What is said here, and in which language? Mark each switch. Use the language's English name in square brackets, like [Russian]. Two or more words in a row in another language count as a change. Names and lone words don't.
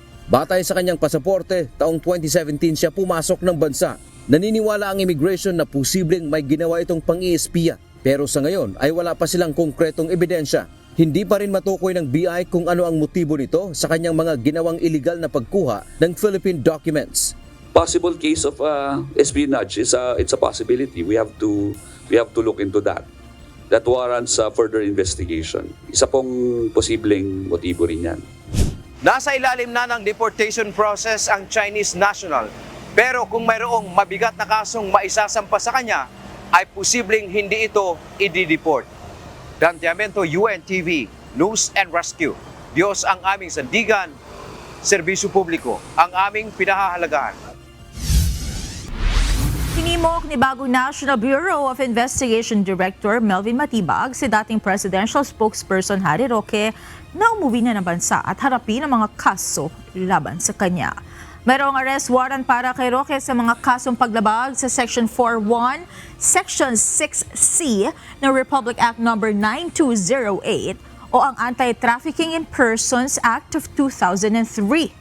[Filipino] Batay sa kanyang pasaporte, taong 2017 siya pumasok ng bansa. Naniniwala ang immigration na posibleng may ginawa itong pang-iispiya. Pero sa ngayon ay wala pa silang konkretong ebidensya. Hindi pa rin matukoy ng BI kung ano ang motibo nito sa kanyang mga ginawang illegal na pagkuha ng [English] Philippine documents. Possible case of espionage it's a possibility. We have to look into that. That warrants further investigation. [Filipino] Isa pong posibleng motibo rin yan. Nasa ilalim na ng [English] deportation process [Filipino] ang [English] Chinese national. [Filipino] Pero kung mayroong mabigat na kasong maisasampa sa kanya, ay posibleng hindi ito i-deport. Dante Amento, UNTV, News and Rescue. Diyos ang aming sandigan, serbisyo publiko ang aming pinahahalagahan. Tinimok ni bagong National Bureau of Investigation Director Melvin Matibag si dating [English] presidential spokesperson [Filipino] Harry Roque na umuwi na ng bansa at harapin ang mga kaso laban sa kanya. Mayroong [English] arrest warrant [Filipino] para kay Roque sa mga kasong paglabag sa Section 4.1, Section 6C ng Republic Act No. 9208 o ang Anti-Trafficking in Persons Act of 2003.